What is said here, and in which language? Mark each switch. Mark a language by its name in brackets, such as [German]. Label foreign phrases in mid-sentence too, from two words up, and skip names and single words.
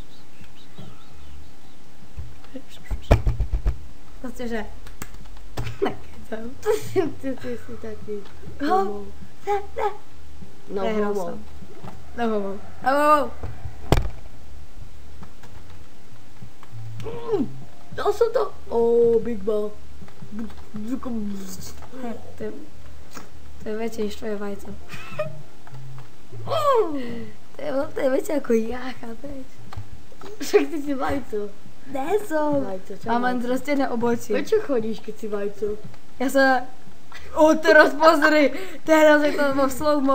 [Slovak] Proste, že... Nekecam. Ty si taký... Ho! Ne. No, Prehral homo. som. No, homo. Dal som to. [English] Big ball. [Slovak] To je väčšie než tvoje vajco. To je väčšie ako ja, chápeš? Však ty si vajco. Ne som. Vajco, čo Mám len vajco? zrostené obočie. Prečo chodíš, keď si vajco? Ja sa... teraz pozri. Teraz je to vo slow-mo.